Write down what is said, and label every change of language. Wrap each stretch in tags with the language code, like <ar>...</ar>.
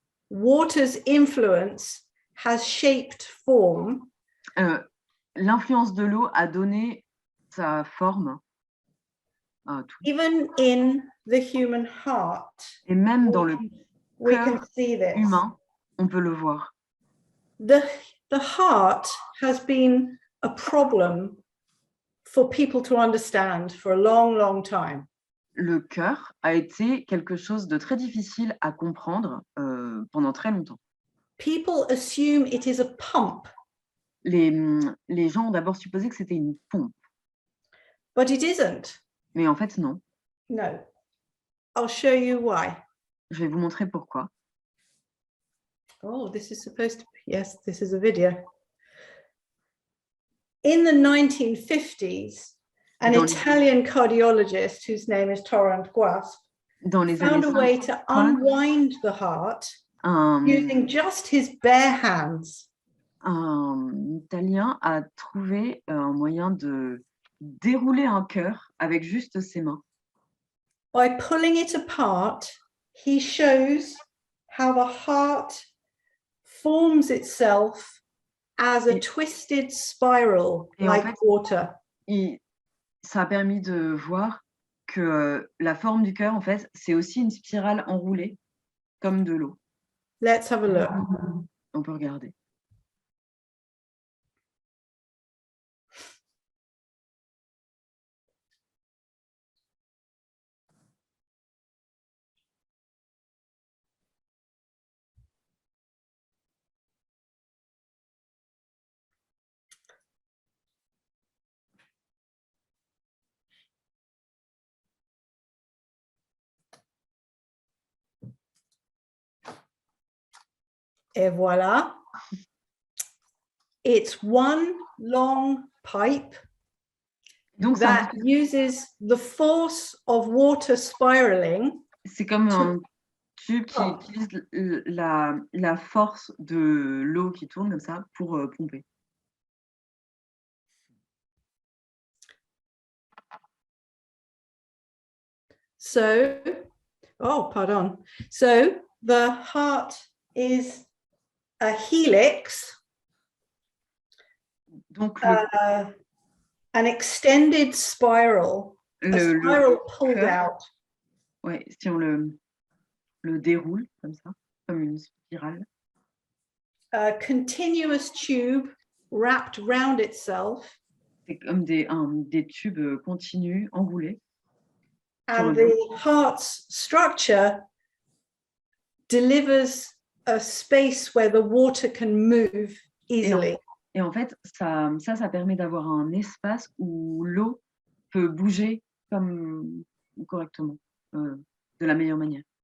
<en>Water's influence has shaped form.</en> <fr>L'influence de l'eau a donné sa forme à tout.</fr> <en>Even in the human heart,</en> <fr>Et même dans le</fr> <en>we can</en> <fr>cœur</fr> <en>see this.</en> <fr>humain, on peut le voir.</fr> <en>The heart has been a problem for people to understand for a long, long time.</en> <fr>Le cœur a été quelque chose de très difficile à comprendre pendant très longtemps.</fr> <en>People assume it is a pump,</en> <fr>Les gens ont d'abord supposé que c'était une pompe,</fr> <en>but it isn't.</en> <fr>mais en fait non.</fr> <en>No. I'll show you why.</en> <fr>Je vais vous montrer pourquoi.</fr> <en>Oh, this is supposed to be, yes, this is a video. In the 1950s, an Italian cardiologist whose name is Tchendukua found a way to unwind the heart using just his bare hands.</en> <fr>Un Italien a trouvé un moyen de dérouler un cœur avec juste ses mains.</fr> <en>By pulling it apart, he shows how the heart forms itself as a twisted spiral like water.</en> <fr>Ça a permis de voir que la forme du cœur, en fait, c'est aussi une spirale enroulée, comme de l'eau.</fr> <en>Let's have a look.</en> <fr>On peut regarder. Et voilà.</fr> <en>It's one long pipe</en> <fr>Donc,</fr> <en>that uses the force of water spiraling.</en> <fr>C'est comme un tube qui utilise la force de l'eau qui tourne comme ça pour pomper.</fr> <en>So, oh, pardon. So the heart is a helix,</en> <fr>donc</fr> <en>an extended spiral, a spiral pulled out.</en> <fr>Ouais, si on le déroule comme ça, comme une spirale.</fr> <en>a continuous tube wrapped round itself.</en> <fr>C'est comme des tubes continus, enroulés.</fr> <en>And the heart's structure delivers a space where the water can move easily.</en> <fr>Et en fait, ça permet d'avoir un espace où l'eau peut bouger correctement, de la meilleure manière.</fr>